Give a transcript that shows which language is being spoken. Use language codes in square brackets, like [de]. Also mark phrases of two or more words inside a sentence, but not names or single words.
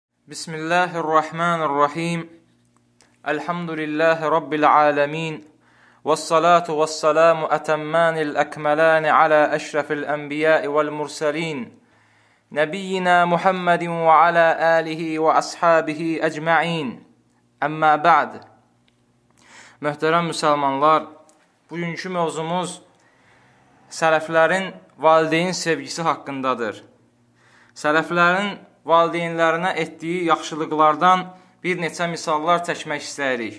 [ar] بسم الله الرحمن الرحيم. الحمد لله رب العالمين. والصلاة والسلام الأتمان الأكملان على أشرف الأنبياء والمرسلين. نبينا محمد وعلى آله وأصحابه أجمعين. أما بعد. [az] Möhtərəm müsəlmanlar, bugünkü mövzumuz sələflərin valideyn sevgisi haqqındadır. Sələflərin valideynlərinə etdiyi yaxşılıqlardan bir neçə misallar çəkmək istəyirik.